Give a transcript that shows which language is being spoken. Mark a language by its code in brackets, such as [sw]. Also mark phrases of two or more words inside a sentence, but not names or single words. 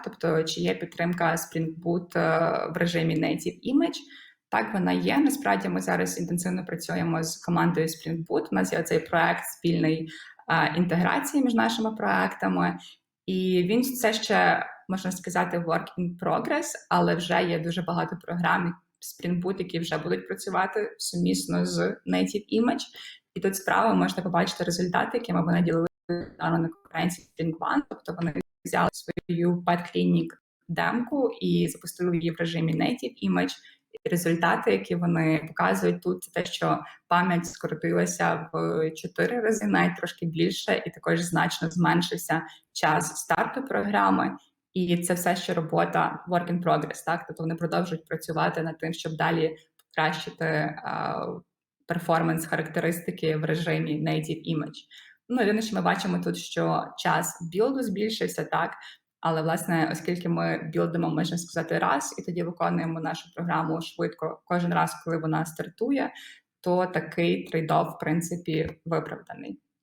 [uk] Тобто, чи є підтримка Spring Boot в режимі Native Image. Так, вона є. Насправді, ми зараз інтенсивно працюємо з командою Spring Boot. У нас є цей проект спільної інтеграції між нашими проектами. І він все ще, можна сказати, [en] work in progress, [uk] але вже є дуже багато програм Spring Boot, які вже будуть працювати сумісно з Native Image. І тут справа можете побачити результати, якими вони ділили на конференції Spring One. Тобто вони взяли свою Pet Clinic демку і запустили її в режимі Native Image. І результати, які вони показують тут, це те, що пам'ять скоротилася в 4 рази, навіть трошки більше, і також значно зменшився час старту програми. І це все ще робота [en] work in progress, [uk] так? Тобто вони продовжують працювати над тим, щоб далі покращити перформанс-характеристики в режимі Native Image. Ну, єдине, що ми бачимо тут, що час білду збільшився, так? Але, власне, оскільки ми білдимо, можна сказати, раз, і тоді виконуємо нашу програму швидко кожен раз, коли вона стартує, то такий трейд-офф, в принципі, виправданий.